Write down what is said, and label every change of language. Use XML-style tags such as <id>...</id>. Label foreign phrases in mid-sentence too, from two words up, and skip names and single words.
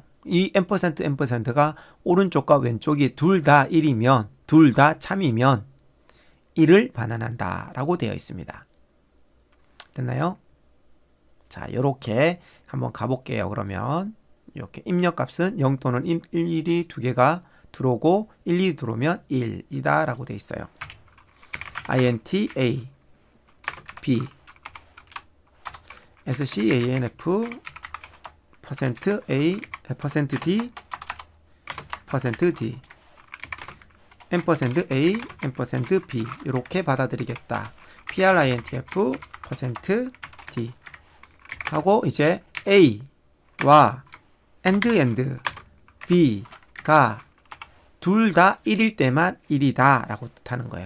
<ko>이 &&가 오른쪽과 왼쪽이 둘 다 1이면, 둘 다 참이면 1을 반환한다 라고 되어 있습니다. 됐나요? 자, 요렇게 한번 가볼게요. 그러면 이렇게 입력값은 0 또는 1, 1이 두 개가 들어오고 1, 2 들어오면 1이다 라고 되어 있어요.</ko> <en>int a b scanf %a %d %d %a %b</en> <ko>이렇게 받아들이겠다.</ko> <en>printf %d</en> <ko>하고 이제 a와 and b가 둘 다 1일 때만 1이다 라고 뜻하는 거예요.</ko>